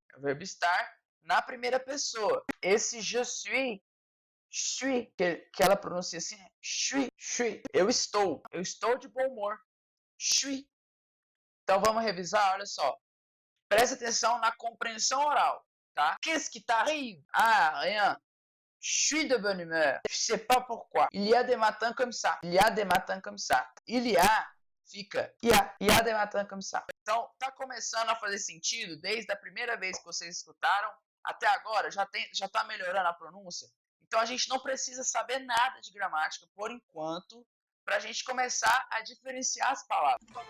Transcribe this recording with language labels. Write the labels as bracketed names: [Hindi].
[Portuguese] É o verbo estar na primeira pessoa. Esse [French] je suis, [Portuguese] que ela pronuncia assim, suis. Eu estou de bom humor. Suis. Então vamos revisar, olha só. Presta atenção na compreensão oral, tá? [French] Qu'est-ce qui t'arrive? Ah, rien. Je suis de bonne humeur. Je sais pas pourquoi. Il y a des matins comme ça. Il y a des matins comme ça. Il y a fica il y a des matins comme ça. [Portuguese] Então, tá começando a fazer sentido desde a primeira vez que vocês escutaram até agora, já tá melhorando a pronúncia. Então a gente não precisa saber nada de gramática por enquanto, para a gente começar a diferenciar as palavras.